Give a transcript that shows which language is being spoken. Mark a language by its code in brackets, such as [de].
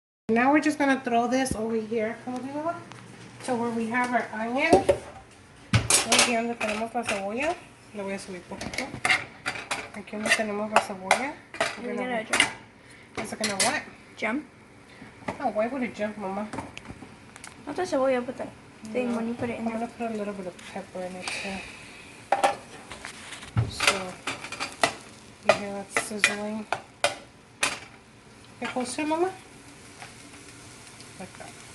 [en] Now we're just gonna throw this over here. So where we have our onion. [es] Aquí donde tenemos la cebolla. Le voy a subir poquito. Aquí donde tenemos la cebolla. [en] You're gonna jump. Is it gonna what? Jump? Oh, why would it jump, Mama? Not the cebolla, but the thing No, when you put it in I'm there. gonna put a little bit of pepper in it too. So, you hear that sizzling? Get closer, Mama. Like that.